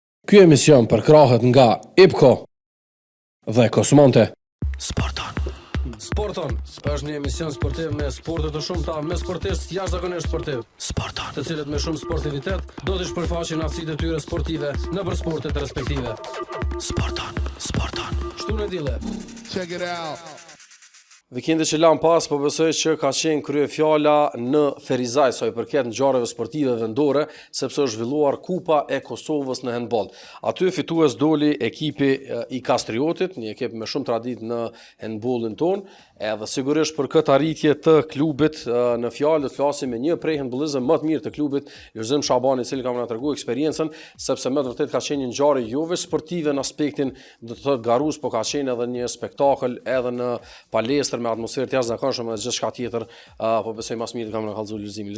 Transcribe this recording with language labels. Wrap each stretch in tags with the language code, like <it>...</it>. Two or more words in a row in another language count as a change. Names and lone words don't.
<sq>Ky emision përkrahet nga IPCO dhe Kosmonte. Sporton është një emision sportiv me sporte të shumta, me sportistë jashtëzakonisht sportiv. Të cilët me shumë sportivitet do të shpërfaqin aftësitë e tyre sportive nëpër sportet respektive. Shtunë dile.</sq> <en>Check it out.</en> <sq>Vikendi që lan pas, po besoj që ka qenë kryefjala në Ferizaj sa i përket ngjarjeve sportive vendore, sepse është zhvilluar Kupa e Kosovës në handball. Aty fitues doli ekipi i Kastriotit, një ekip me shumë traditë në handballin ton, edhe sigurisht për këtë arritje të klubit në fjalë do të flasim me një prej handballistëve më të mirë të klubit, Lulzim Shabani, i cili ka më treguar eksperiencën, sepse më vërtet ka qenë një ngjarje jo vetëm sportive në aspektin do të thotë garues, por ka qenë edhe një spektakël edhe në palestër me atmosferë të jashtëzakonshme dhe gjithçka tjetër, po besoj mas mirë kam na kallëzu Lulzimi.</sq>